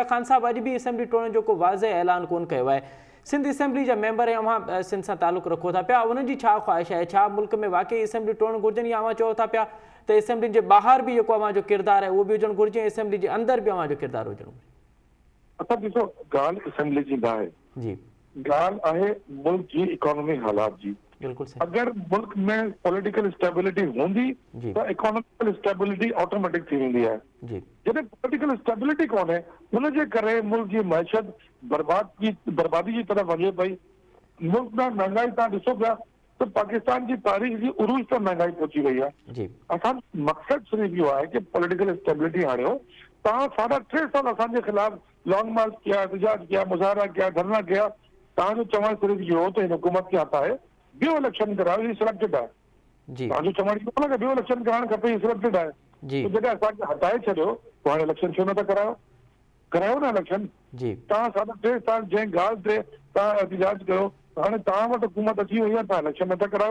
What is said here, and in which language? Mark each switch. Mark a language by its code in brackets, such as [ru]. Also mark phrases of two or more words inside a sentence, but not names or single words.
[sd] ख़ान साहब अॼु बि असेंबली टोड़ण जो को वाज़े ऐलान कोन कयो आहे। सिंध असेंबली जा मेंबर ऐं अवां सिंध सां तालुक़ु रखो था पिया, उन्हनि जी छा ख़्वाहिश आहे? छा मुल्क में वाक़ई असेंबली टोड़ण घुरिजनि या अवां चओ था पिया त असेंबली जे ॿाहिरि बि जेको अवां जो किरदारु आहे उहो बि हुजणु घुरिजे, असेंबली जे अंदरि बि अवां जो किरदारु हुजणु घुरिजे? असां ॾिसो ॻाल्हि असेंबली जी न आहे, ॻाल्हि आहे मुल्क जी इकोनॉमी हालात जी। अगर मुल्क में [en] political stability [sd] हूंदी तो [en] economical stability automatic [sd] थी वेंदी है। जॾहिं [en] political stability [sd] कोन्हे उनजे करे मुल्क जी मैशत बर्बादी जी तरफ़ वञे पई। मुल्क में महंगाई तव्हां ॾिसो पिया तो पाकिस्तान जी तारीख़ जी उरूज तक महंगाई पहुची वई आहे। असां मक़सद सिर्फ़ इहो आहे कि [en] political stability [sd] आणियो। तव्हां 3.5 साल असांजे ख़िलाफ़ [en] long march [sd] किया, एहतजाज किया, मुज़ाहरा किया, धरना किया, तव्हांजो चवणु सिर्फ़ु इहो हो त हिन हुकूमत खे हटाए ॿियो इलेक्शन करायो, ही सिलेक्टेड आहे। तव्हांजो चवणु इहो न कि ॿियो इलेक्शन कराइणु खपे, ही सिलेक्टेड आहे। त जॾहिं असांखे हटाए छॾियो पोइ हाणे इलेक्शन छो नथा करायो न इलेक्शन। तव्हां 3.5 साल जंहिं ॻाल्हि ते तव्हां एहतजाज कयो हाणे तव्हां वटि हुकूमत अची वई आहे, तव्हां इलेक्शन नथा करायो।